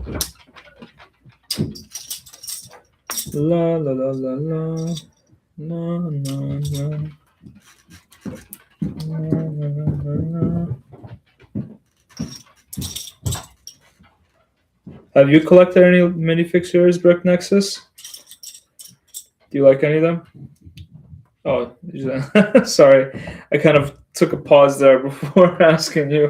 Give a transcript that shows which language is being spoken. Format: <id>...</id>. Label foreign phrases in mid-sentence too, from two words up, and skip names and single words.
<en>La la la la la. No, no, no. No, no, no, no. Have you collected any minifig Brick Nexus? Do you like any of them? Oh, sorry. I kind of took a pause there before asking you.</en>